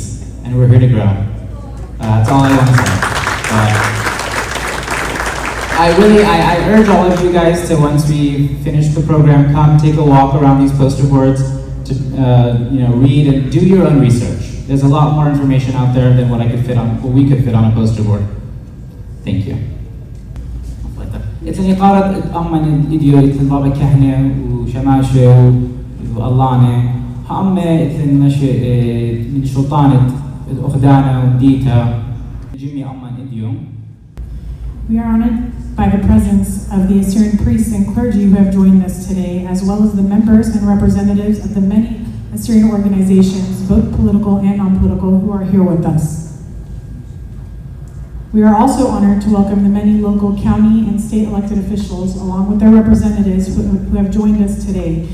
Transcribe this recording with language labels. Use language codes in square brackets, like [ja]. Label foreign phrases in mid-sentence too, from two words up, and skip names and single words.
[en] And we're here to grow. That's all I want to say. I urge all of you guys to, once we finish the program, come take a walk around these poster boards to read and do your own research. There's a lot more information out there than what we could fit on a poster board. Thank you. [aii] إتني قارد أمن إديو إتن بابا كهنة وشماشة واللانة هم إتن نشأ من شلطانة أخدانة وديتا جميع أمن إديو. [en] We are honored by the presence of the Assyrian priests and clergy who have joined us today, as well as the members and representatives of the many Assyrian organizations, both political and non-political, who are here with us. We are also honored to welcome the many local county and state elected officials, along with their representatives who have joined us today.